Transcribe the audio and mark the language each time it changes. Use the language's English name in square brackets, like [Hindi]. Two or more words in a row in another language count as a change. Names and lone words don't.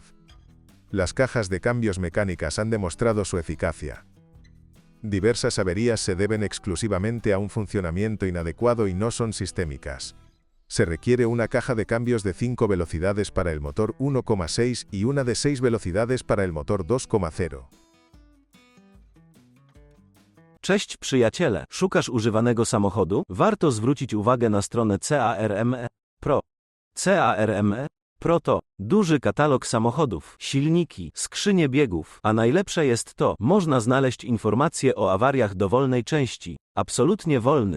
[Spanish] Las cajas de cambios mecánicas han demostrado su eficacia. Diversas averías se deben exclusivamente a un funcionamiento inadecuado y no son sistémicas. Se requiere una caja de cambios de 5 velocidades para el motor 1,6 y una de 6 velocidades para el motor 2,0. [Polish] Cześć przyjaciele, szukasz używanego samochodu? Warto zwrócić uwagę na stronę CARME Pro. CARME Pro to duży katalog samochodów, silniki, skrzynie biegów, a najlepsze jest to, można znaleźć informacje o awariach dowolnej części, absolutnie wolny.